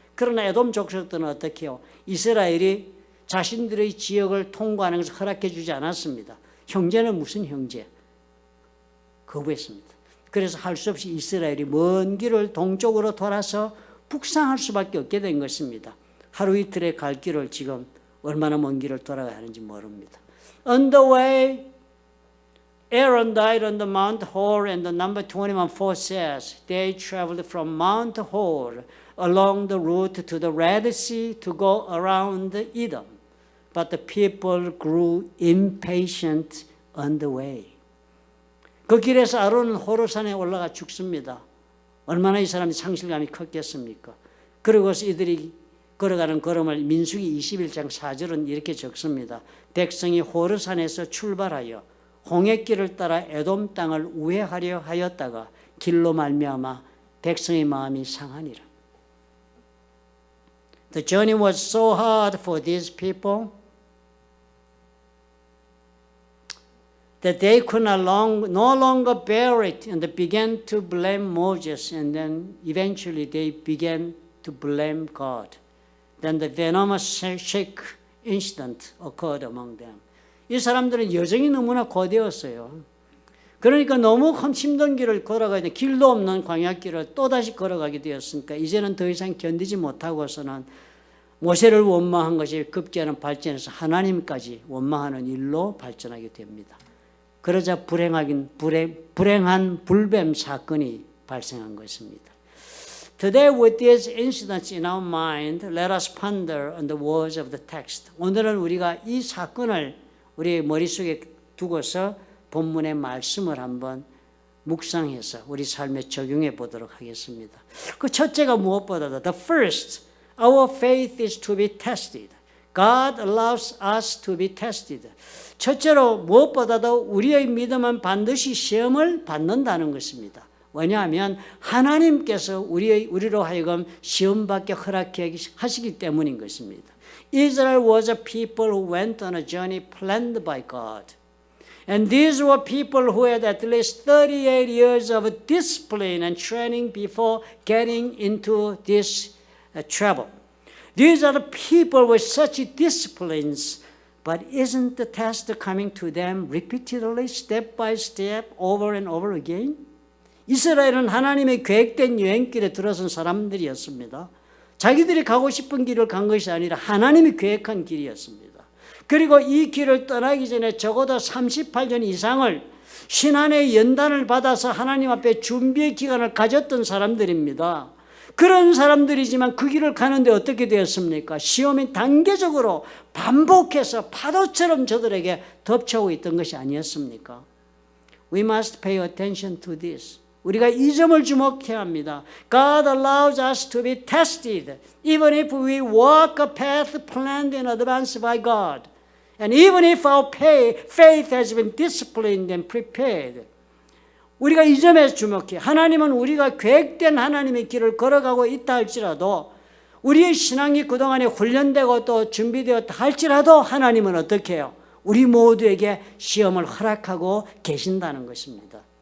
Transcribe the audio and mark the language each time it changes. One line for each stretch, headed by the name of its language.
Korean: 그러나 에돔 족속들은 어떻게 해요? 이스라엘이 자신들의 지역을 통과하는 것을 허락해 주지 않았습니다. 형제는 무슨 형제? 거부했습니다. 그래서 할 수 없이 이스라엘이 먼 길을 동쪽으로 돌아서 북상할 수밖에 없게 된 것입니다. 하루 이틀의 갈 길을 지금 얼마나 먼 길을 돌아가야 하는지 모릅니다.
English: On the way, Aaron died on the Mount Hor, and the number 21:4 says they traveled from Mount Hor along the route to the Red Sea to go around Edom. But the people grew impatient on the way.
Korean: 그 길에서 아론은 호르산에 올라가 죽습니다. 얼마나 이 사람이 상실감이 컸겠습니까? 그러고서 이들이 걸어가는 걸음을 민수기 21장 4절은 이렇게 적습니다. 백성이 호르산에서 출발하여 홍해길을 따라 에돔 땅을 우회하려 하였다가 길로 말미암아 백성의 마음이 상하니라.
English: The journey was so hard for these people that they could no longer bear it, and they began to blame Moses, and then eventually they began to blame God. Then the venomous shake incident occurred among them.
Korean: 이 사람들은 여정이 너무나 고되었어요. 그러니까 너무 힘든 길을 걸어가야 돼. 길도 없는 광야길을 또다시 걸어가게 되었으니까 이제는 더 이상 견디지 못하고서는 모세를 원망한 것이 급기야는 발전해서 하나님까지 원망하는 일로 발전하게 됩니다. 그러자 불행한 불뱀 사건이 발생한 것입니다.
English: Today with these incidents in our mind, let us ponder on the words of the text.
Korean: 오늘은 우리가 이 사건을 우리 머릿속에 두고서 본문의 말씀을 한번 묵상해서 우리 삶에 적용해 보도록 하겠습니다. 그 첫째가 무엇보다도
English: the first, our faith is to be tested. God allows us to be tested.
Korean: 첫째로 무엇보다도 우리의 믿음은 반드시 시험을 받는다는 것입니다. 왜냐하면 하나님께서 우리로 하여금 시험받게 허락하시기 때문인 것입니다.
English: Israel was a people who went on a journey planned by God. And these were people who had at least 38 years of discipline and training before getting into this travel. These are the people with such disciplines, but isn't the test coming to them repeatedly, step by step, over and over again?
Korean: 이스라엘은 하나님의 계획된 여행길에 들어선 사람들이었습니다. 자기들이 가고 싶은 길을 간 것이 아니라 하나님이 계획한 길이었습니다. 그리고 이 길을 떠나기 전에 적어도 38년 이상을 신안의 연단을 받아서 하나님 앞에 준비의 기간을 가졌던 사람들입니다. 그런 사람들이지만 그 길을 가는데 어떻게 되었습니까? 시험이 단계적으로 반복해서 파도처럼 저들에게 덮쳐오고 있던 것이 아니었습니까?
English: We must pay attention to this.
Korean: 우리가 이 점을 주목해야 합니다.
English: God allows us to be tested, even if we walk a path planned in advance by God, and even if our faith has been disciplined and prepared.
Korean: 우리가 이 점에 주목해. 하나님은 우리가 계획된 하나님의 길을 걸어가고 있다 할지라도, 우리의 신앙이 그동안에 훈련되고 또 준비되었다 할지라도 하나님은 어떻게 해요? 우리 모두에게 시험을 허락하고 계신다는 것입니다.